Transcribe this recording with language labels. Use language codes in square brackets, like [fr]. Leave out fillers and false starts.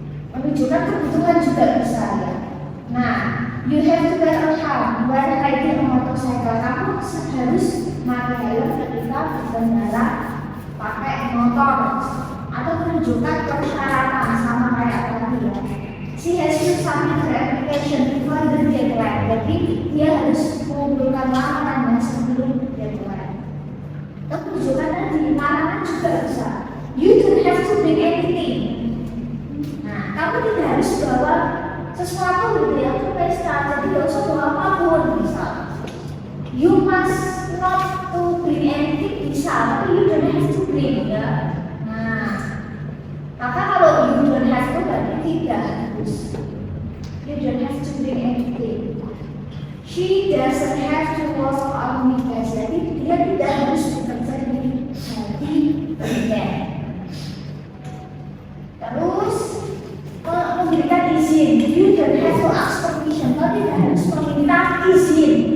[id] Menunjukkan kebutuhan juga bisa ya. [en] Nah, you have to wear a helm when riding a motorcycle. [id] Kamu harus pakai helm ketika berkendara pakai motor. Atau menunjukkan persyaratan sama kayak tadi ya. [en] She has to submit her application before the deadline. [id] Jadi dia harus mengumpulkan lamarannya sebelum deadline. Tunjukkan tadi, larangan juga bisa. [en] You don't have to bring anything. [id] Nah, kamu tidak harus bawa sesuatu gitu ya ke pesta. Jadi tidak usah bawa apapun bisa. [en] You must not to bring anything [id] bisa, tapi [en] you don't have to bring ya. [id] Nah, maka kalau [en] you don't have to [id] berarti tidak harus. [en] You don't have to bring anything. She doesn't have to work on weekends. [id] Jadi dia tidak harus bekerja di hari weekend. Terus memberikan izin. [en] You don't have to ask permission. [id] Kau tidak harus meminta izin.